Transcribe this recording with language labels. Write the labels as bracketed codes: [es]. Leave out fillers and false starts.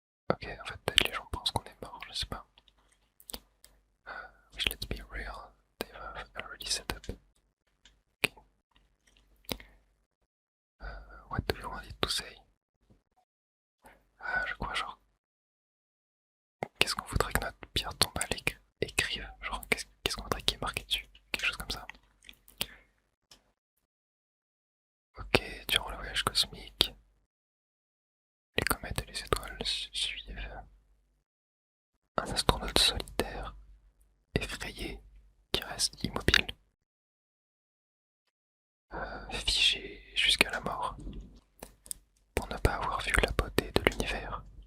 [fr] Ok, en fait, peut-être les gens pensent qu'on est mort, je sais pas. [en] Which let's be real, they've already set up. Okay. What do you want it to say? [fr] Ah, je crois, genre, qu'est-ce qu'on voudrait que notre pierre tombale écrive? Genre, qu'est-ce qu'on voudrait qu'il y ait marqué dessus? Quelque chose comme ça. Ok, durant le voyage cosmique, les comètes et les étoiles suivent un astronaute solitaire, effrayé, qui reste immobile, figé jusqu'à la mort, pour ne pas avoir vu la beauté de l'univers.